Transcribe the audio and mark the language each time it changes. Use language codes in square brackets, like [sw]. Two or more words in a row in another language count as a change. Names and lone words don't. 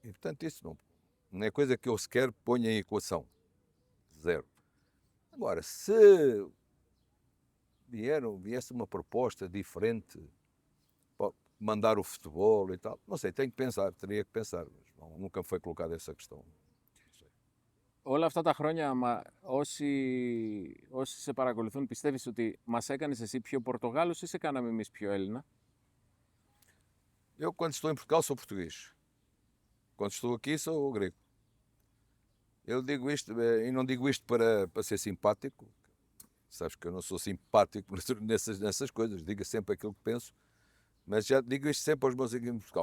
[pt] E, portanto, isso não é coisa que eu sequer ponha em equação. Zero. Agora, se viesse uma proposta diferente para mandar o futebol e tal, não sei, tenho que pensar, teria que pensar, mas nunca me foi colocada essa questão. [el] Όλα αυτά τα χρόνια, όσοι σε παρακολουθούν, πιστεύεις ότι μας έκανες εσύ πιο Πορτογάλος ή σε κάναμε εμείς πιο Έλληνα? [pt] Eu, quando estou em Portugal, sou português. Quando estou aqui, sou grego. Eu digo isto, e não digo isto para ser simpático. Sabes que eu não sou simpático nessas coisas. Digo sempre aquilo que penso. Mas já digo isto sempre aos meus amigos em Portugal.